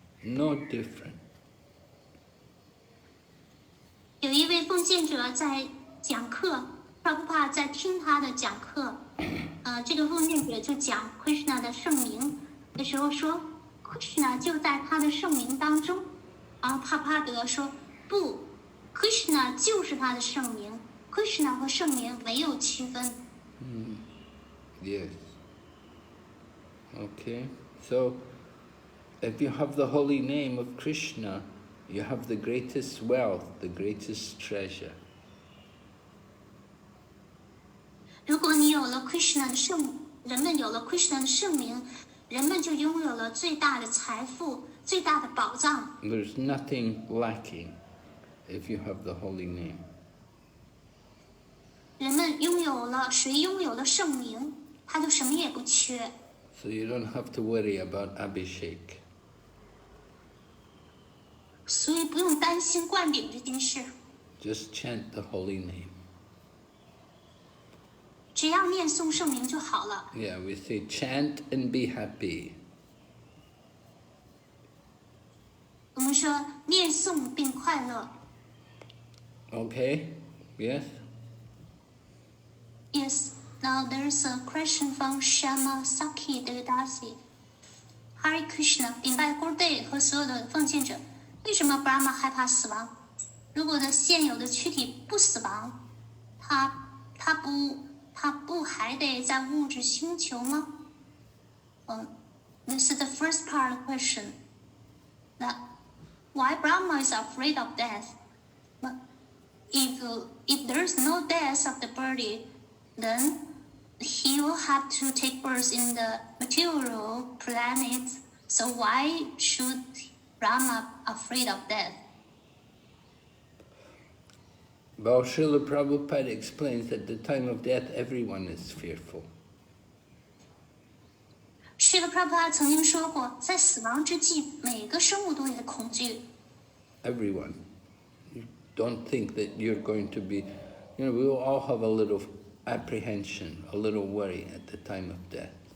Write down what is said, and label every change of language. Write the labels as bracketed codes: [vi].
[en] No different. [zh] 有一位奉献者在讲课，Prabhupada 在听他的讲课。这个奉献者就讲 Krishna 的圣名的时候说 ，Krishna 就在他的圣名当中。然后帕帕德说，不 ，Krishna 就是他的圣名。 Krishna 和圣名没有区分。 [en] Yes. Okay. So, if you have the holy name of Krishna, you have the greatest wealth, the greatest treasure. [zh] 如果你有了 Krishna 的人们有了 Krishna 的圣名，人们就拥有了最大的财富、最大的宝藏。 [en] There's nothing lacking if you have the holy name. [zh] 人们拥有了，谁拥有了圣名，他就什么也不缺。 [en] So you don't have to worry about Abhishek. [zh] 所以不用担心灌顶这件事。 [en] Just chant the holy name. [zh] 只要念诵圣名就好了。 [en] Yeah, we say chant and be happy. [zh] 我们说念诵并快乐。 [en] Okay? Yes? Yes. Now there's a question from Shama Saki Devdasi. [zh] Hare Krishna, 顶拜 Gurudev 和所有的奉献者。为什么 Brahma 害怕死亡？如果的现有的躯体不死亡，他不还得在物质星球吗？ [en] This is the first part of the question. That why Brahma is afraid of death? But if there's no death of the body, then he will have to take birth in the material planets. So why should Brahma afraid of death? Well, Srila Prabhupada explains that at the time of death, everyone is fearful. [zh] 是的 Prabhupada 曾经说过，在死亡之际，每个生物都有恐惧。 [en] Everyone. You Don't think that you're going to be, we will all have a little apprehension, a little worry at the time of death.